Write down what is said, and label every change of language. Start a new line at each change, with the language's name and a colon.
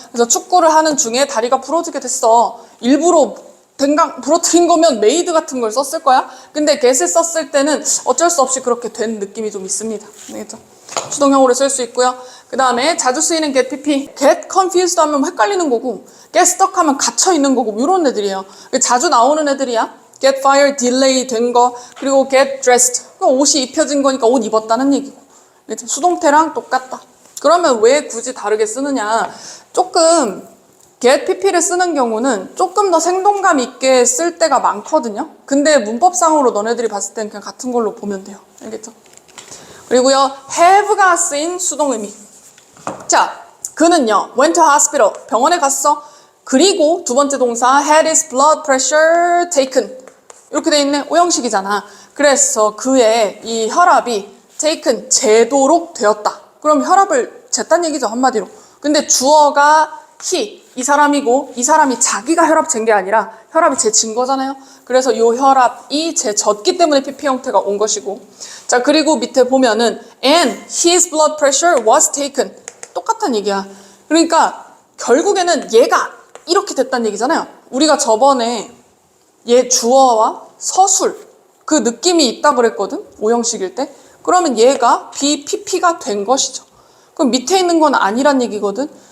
Korean: 그래서 축구를 하는 중에 다리가 부러지게 됐어. 일부러 댕강 부러뜨린 거면 메이드 같은 걸 썼을 거야. 근데 get을 썼을 때는 어쩔 수 없이 그렇게 된 느낌이 좀 있습니다. 알겠죠? 수동형으로 쓸 수 있고요. 그 다음에 자주 쓰이는 get pp,
English: get confused
Korean: 하면 헷갈리는 거고,
English: get stuck
Korean: 하면 갇혀 있는 거고, 이런 애들이에요. 자주 나오는 애들이야.
English: get fired, delay
Korean: 된 거, 그리고
English: get dressed.
Korean: 옷이 입혀진 거니까 옷 입었다는 얘기고. 수동태랑 똑같다. 그러면 왜 굳이 다르게 쓰느냐? 조금 get pp를 쓰는 경우는 조금 더 생동감 있게 쓸 때가 많거든요. 근데 문법상으로 너네들이 봤을 때는 그냥 같은 걸로 보면 돼요. 알겠죠? 그리고요, have가 쓰인 수동 의미. 자, 그는요,
English: went to hospital,
Korean: 병원에 갔어. 그리고 두 번째 동사,
English: had his blood pressure taken.
Korean: 이렇게 돼 있네. 오형식이잖아. 그래서 그의 이 혈압이 taken, 재도록 되었다. 그럼 혈압을 쟀단 얘기죠, 한마디로. 근데 주어가 he, 이 사람이고, 이 사람이 자기가 혈압 잰 게 아니라 혈압이 재진 거잖아요. 그래서 이 혈압이 재졌기 때문에 pp 형태가 온 것이고. 자, 그리고 밑에 보면은
English: and his blood pressure was taken.
Korean: 똑같은 얘기야. 그러니까 결국에는 얘가 이렇게 됐다는 얘기잖아요. 우리가 저번에 얘 주어와 서술 그 느낌이 있다 그랬거든, 오형식일 때. 그러면 얘가 be pp가 된 것이죠. 그럼 밑에 있는 건 아니란 얘기거든.